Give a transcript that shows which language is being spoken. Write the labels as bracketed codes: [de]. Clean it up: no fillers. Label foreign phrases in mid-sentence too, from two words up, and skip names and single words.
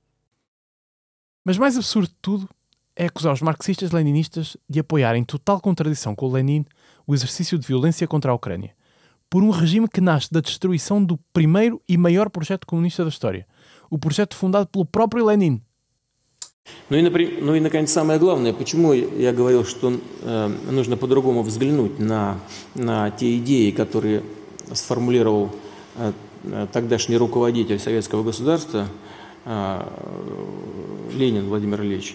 [pt] Mas mais absurdo de tudo é acusar os marxistas-leninistas de apoiar em total contradição com o Lenin o exercício de violência contra a Ucrânia, por um regime que nasce da destruição do primeiro и maior projeto comunista da história, o projeto fundado pelo próprio Lenin. [ru] Ну и, наконец, самое главное, почему я говорил, что нужно по-другому взглянуть на те идеи, которые сформулировал тогдашний руководитель советского государства Ленин Владимир Ильич.